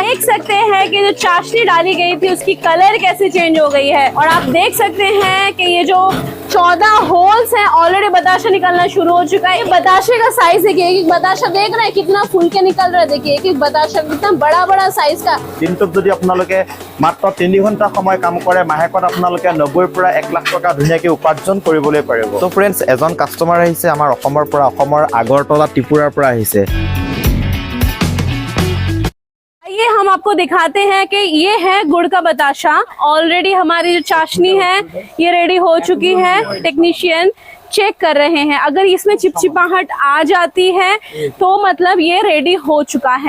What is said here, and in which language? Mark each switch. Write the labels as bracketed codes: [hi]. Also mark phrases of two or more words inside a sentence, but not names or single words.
[hi] देख सकते हैं कि जो चाशनी डाली गई थी उसकी कलर कैसे चेंज हो गई है। और आप देख सकते हैं कि ये जो 14 होल्स हैं ऑलरेडी बताशा निकलना शुरू हो चुका है। बताशे का साइज देखिए, एक बताशा देख रहे हैं कितना फूल के निकल रहा है। देखिए एक बताशा कितना बड़ा बड़ा साइज का। [as] दिनটোত যদি আপোনালোকে মাত্ৰ 3 ঘণ্টা সময় কাম কৰে মাহেকত আপোনালোকে 90 পৰা 1 লাখ টকা ধুনীয়াকৈ উপাৰ্জন কৰিবলৈ পাৰিব। তো ফ্ৰেণ্ডছ, এজন কাষ্টমাৰ আহিছে আমাৰ অসমৰ পৰা, অসমৰ আগৰতলা ত্ৰিপুৰাৰ পৰা আহিছে। [hi] ये हम आपको दिखाते हैं कि ये है गुड़ का बताशा। ऑलरेडी हमारी जो चाशनी है ये रेडी हो चुकी है। [en] technician check [hi] कर रहे हैं, अगर इसमें चिपचिपाहट आ जाती है तो मतलब ये रेडी हो चुका है।